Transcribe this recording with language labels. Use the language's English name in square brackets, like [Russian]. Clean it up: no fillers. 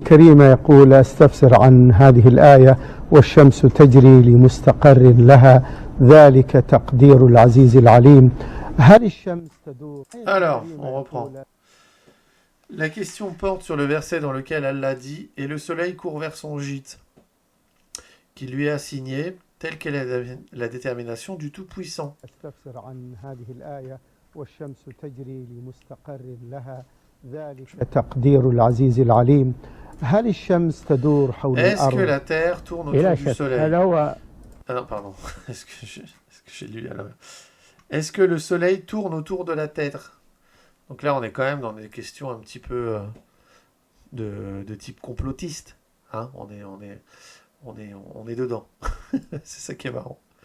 [Arabic] الكريمة يقول استفسر عن هذه الآية والشمس تجري لمستقر لها ذلك تقدير العزيز العليم هل الشمس تدور. [French] Alors, on reprend. La question porte sur le verset dans lequel Allah dit « Et le soleil court vers son gîte, qui lui est assigné, telle qu'elle est la détermination du Tout-Puissant. » [Arabic] استفسر عن هذه الآية والشمس تجري لمستقر لها ذلك تقدير العزيز العليم هل الشمس تدور حول [French] Est-ce [Arabic] الأرض. [French] que la terre tourne autour du soleil? [Arabic] هذا هو. [French] Ah non, pardon. Est-ce que j'ai lu là? Est-ce que le soleil tourne autour de la terre? Donc là, on est quand même dans des questions un petit peu de type complotiste. Hein, on est dedans. C'est ça qui est marrant.